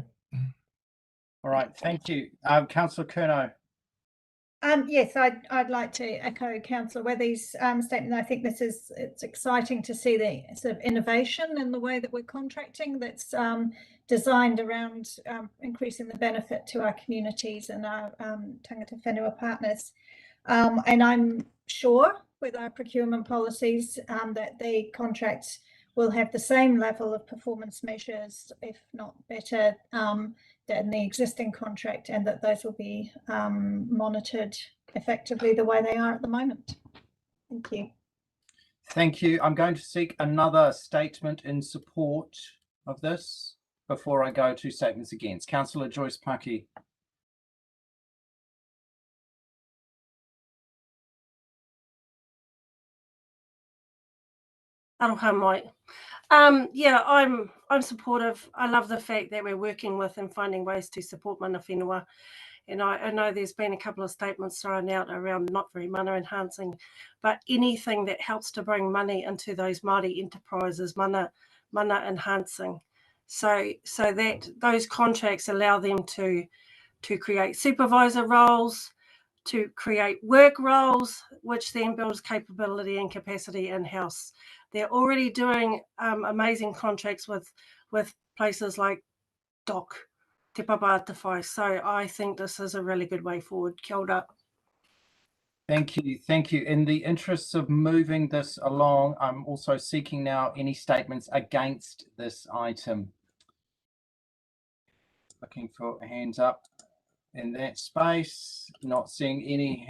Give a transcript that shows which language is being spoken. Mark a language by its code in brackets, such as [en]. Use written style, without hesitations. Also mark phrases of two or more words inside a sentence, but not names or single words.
[en] All right, thank you. Councillor Curnow. Yes, I'd like to echo Councillor Withy's statement. I think it's exciting to see the sort of innovation in the way that we're contracting that's designed around increasing the benefit to our communities and our [mi] tangata whenua [en] partners. And I'm sure with our procurement policies that the contracts will have the same level of performance measures, if not better, than the existing contract, and that those will be monitored effectively the way they are at the moment. Thank you. Thank you. I'm going to seek another statement in support of this before I go to statements against. Councillor Joyce Paki. [mi] Aroha mai. [en] Yeah, I'm supportive. I love the fact that we're working with and finding ways to support [mi] mana whenua. [en] And I know there's been a couple of statements thrown out around not very mana enhancing, but anything that helps to bring money into those Māori enterprises, mana enhancing. So that those contracts allow them to create supervisor roles, to create work roles, which then builds capability and capacity in-house. They're already doing amazing contracts with places like DOC, Te Papa Te Whai. So I think this is a really good way forward. [mi] Kia ora. [en] Thank you. Thank you. In the interests of moving this along, I'm also seeking now any statements against this item. Looking for hands up in that space. Not seeing any.